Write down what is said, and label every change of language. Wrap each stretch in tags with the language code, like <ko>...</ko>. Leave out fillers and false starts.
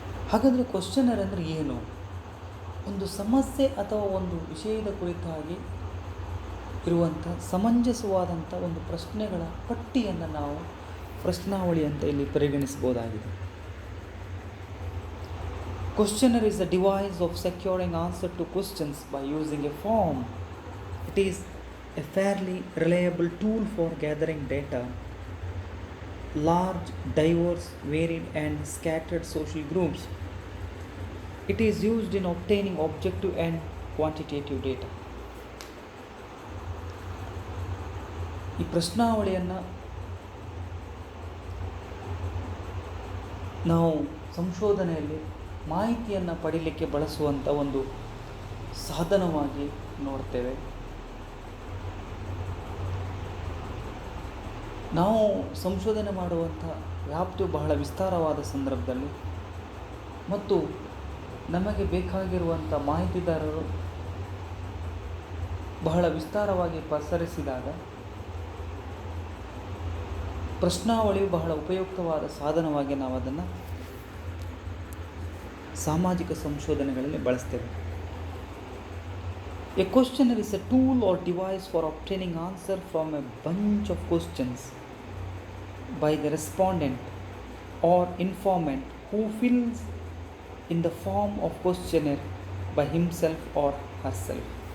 <kn>ಹಾಗಾದರೆ ಕ್ವಶ್ಚನರ್ ಅಂದರೆ ಏನು? ಒಂದು ಸಮಸ್ಯೆ ಅಥವಾ ಒಂದು ವಿಷಯದ ಕುರಿತಾಗಿ ಇರುವಂಥ ಸಮಂಜಸವಾದಂಥ ಒಂದು ಪ್ರಶ್ನೆಗಳ ಪಟ್ಟಿಯನ್ನು ನಾವು ಪ್ರಶ್ನಾವಳಿ ಅಂತ ಇಲ್ಲಿ ಪರಿಗಣಿಸ್ಬೋದಾಗಿದೆ.</kn> <en>Questionnaire is a device of securing answer to questions by using a form. It is a fairly reliable tool for gathering data. Large, diverse, varied and scattered social groups. It is used in obtaining objective and quantitative data.</en> <kn>ಈ ಪ್ರಶ್ನಾವಳಿಯನ್ನು ನಾವು ಸಂಶೋಧನೆಯಲ್ಲಿ ಮಾಹಿತಿಯನ್ನು ಪಡೀಲಿಕ್ಕೆ ಬಳಸುವಂಥ ಒಂದು ಸಾಧನವಾಗಿ ನೋಡ್ತೇವೆ. ನಾವು ಸಂಶೋಧನೆ ಮಾಡುವಂಥ ವ್ಯಾಪ್ತಿಯು ಬಹಳ ವಿಸ್ತಾರವಾದ ಸಂದರ್ಭದಲ್ಲಿ ಮತ್ತು ನಮಗೆ ಬೇಕಾಗಿರುವಂಥ ಮಾಹಿತಿದಾರರು ಬಹಳ ವಿಸ್ತಾರವಾಗಿ ಪಸರಿಸಿದಾಗ ಪ್ರಶ್ನಾವಳಿಯು ಬಹಳ ಉಪಯುಕ್ತವಾದ ಸಾಧನವಾಗಿ ನಾವು ಅದನ್ನು ಸಾಮಾಜಿಕ ಸಂಶೋಧನೆಗಳಲ್ಲಿ ಬಳಸ್ತೇವೆ.</kn> <en>A questionnaire is a tool or device for obtaining answer from a bunch of questions by the respondent or informant who fills in the form of questionnaire by himself or herself.</en>